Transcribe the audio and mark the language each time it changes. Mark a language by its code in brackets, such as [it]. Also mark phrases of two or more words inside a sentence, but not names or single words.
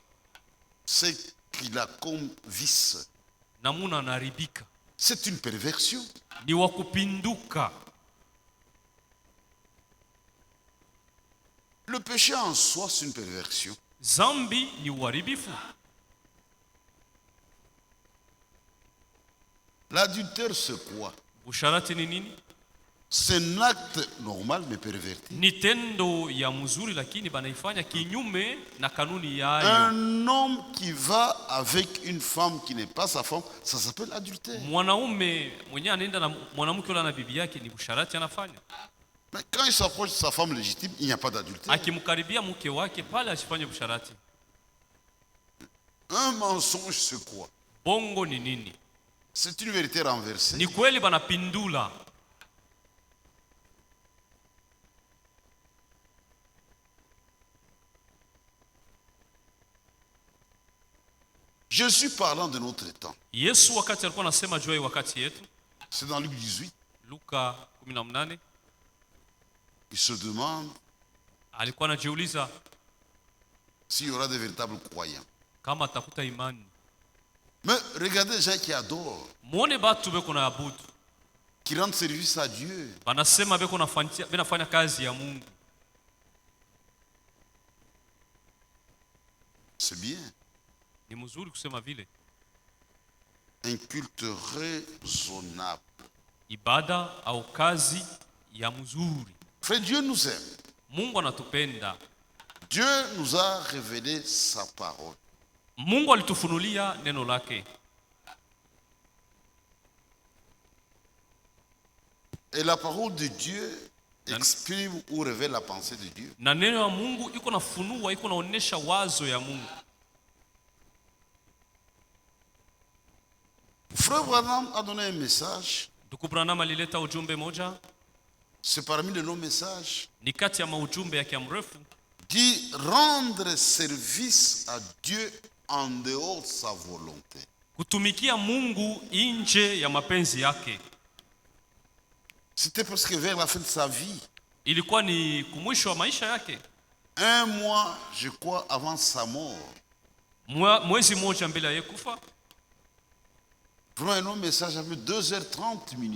[fr] Ce qu'il a comme vice. [sw] Namuna anaharibika. [fr] C'est une perversion. [sw] Ni wa kupinduka. [fr] Le péché en soi, c'est une perversion. [sw] Zambi ni uharibifu. [fr] L'adultère, c'est quoi? [sw] Usharati ni nini? [fr] C'est un acte normal mais perverti. [sw] Ni tendo ya mzuri lakini banaifanya kinyume na kanuni yayo. [fr] Un homme qui va avec une femme qui n'est pas sa femme, ça s'appelle adultère. [sw] Mwanaume mwenye anaenda na mwanamke yule na bibi yake ni usharati anafanya. [fr] Mais quand il s'approche de sa femme légitime, il n'y a pas d'adultère. [sw] Akimkaribia mke wake pale asifanye usharati. [fr] Un mensonge, c'est quoi? [sw] Bongo ni nini? [fr] C'est une vérité renversée. [sw] Ni kweli banapindula. [fr] Jésus parlant de notre temps. [sw] Yesu wakati alikuwa anasema juu ya wakati yetu, [fr] C'est dans Luc 18. [sw] Luka 18, [fr] Il se demande [sw] alikuwa anajiuliza [fr] s'il y aura des véritables croyants. [sw] kama atakuta imani. [fr] Mais regardez les gens qui adorent, [sw] Muone batu beko na abudu. [fr] qui rendent service à Dieu. [sw] Banasema beko nafanya kazi ya Mungu. [fr] C'est bien. [sw] Ni mzuri kusema vile. [fr] Un culte raisonnable. [sw] Ibada au kazi ya mzuri. [fr] Frère, Dieu nous aime. [sw] Mungu anatupenda. [fr] Dieu nous a révélé sa parole. [sw] Mungu alitufunulia neno lake. [fr] Et la parole de Dieu exprime ou révèle la pensée de Dieu. [sw] Na neno ya Mungu iko nafunua, iko naonesha wazo ya Mungu. [fr] Frère Branham a donné un message. [sw] Ndugu Branham alileta ujumbe moja, [fr] C'est parmi les non-messages. [sw] ni kati ya maujumbe yake ya mrefu. [fr] Dit rendre service à Dieu en dehors de sa volonté. [sw] Kutumikia Mungu nje ya mapenzi yake. [fr] C'était presque vers la fin de sa vie. [sw] Ilikuwa ni kumwisho wa maisha yake. [fr] Un mois, je crois, avant sa mort. [sw] Mwezi moja mbele ya kufa. [fr] Vraiment un message avec 2h30.